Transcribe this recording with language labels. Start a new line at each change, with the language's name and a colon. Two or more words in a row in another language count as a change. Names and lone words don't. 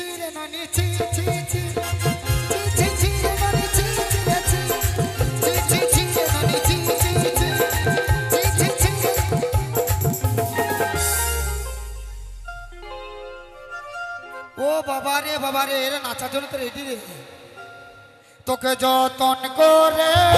Bangla: রে নানি চি চি চি চি চি চি রে নানি চি চি রে চি চি চি চি রে নানি চি চি চি চি চি ও বাবা রে এরা নাচার জন্য তো রেডি রে তোকে যতন করে